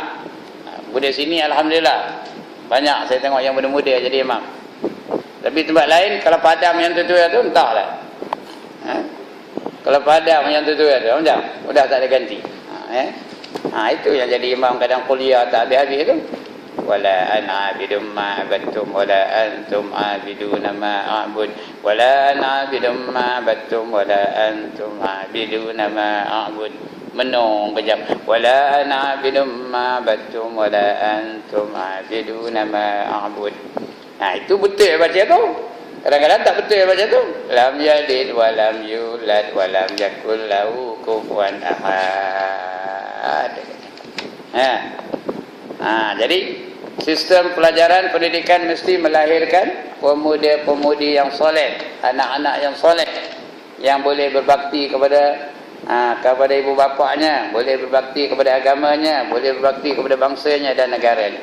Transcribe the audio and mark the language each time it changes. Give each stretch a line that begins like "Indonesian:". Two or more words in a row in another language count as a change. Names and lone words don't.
Malay: Budak sini alhamdulillah banyak saya tengok yang muda-muda jadi imam. Tapi tempat lain kalau padam yang tu entahlah. Kalau padam yang tu macam udah tak ada ganti. Itu yang jadi imam kadang kuliah tak habis-habis tu.
Arabic: ولا أنا عابد ما عبدتم ولا أنتم عابدون ما أعبد ولا أنا عابد ما عبدتم ولا أنتم عابدون ما أعبد.
Malay: Menung kejap.
Arabic: ولا أنا عابد ما عبدتم ولا أنتم عابدون ما أعبد.
Malay: Itu betul baca tu. Kadang-kadang tak betul baca tu.
Arabic: لم يلد ولم يولد ولم يكن له كفوا أحد.
Malay: Jadi sistem pelajaran pendidikan mesti melahirkan pemuda-pemudi yang soleh, anak-anak yang soleh, yang boleh berbakti kepada ibu bapanya, boleh berbakti kepada agamanya, boleh berbakti kepada bangsanya dan negaranya.